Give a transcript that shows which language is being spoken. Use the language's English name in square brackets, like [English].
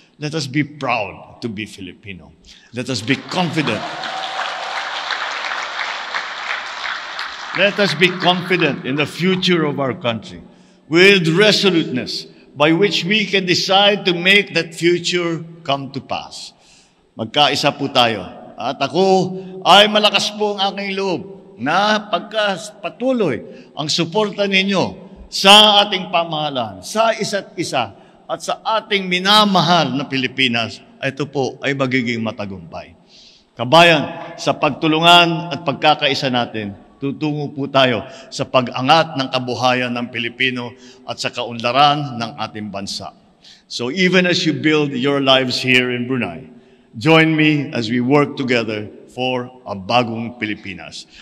[English] Let us be proud to be Filipino. Let us be confident. Let us be confident in the future of our country with resoluteness by which we can decide to make that future come to pass. [Filipino] Magkaisa po tayo. At ako ay malakas po ang aking loob na pagkapatuloy ang suporta ninyo sa ating pamahalaan, sa isa't isa, at sa ating minamahal na Pilipinas, ito po ay magiging matagumpay. Kabayan, sa pagtulungan at pagkakaisa natin, tutungo po tayo sa pag-angat ng kabuhayan ng Pilipino at sa kaunlaran ng ating bansa. [English] So even as you build your lives here in Brunei, join me as we work together for a bagong Pilipinas.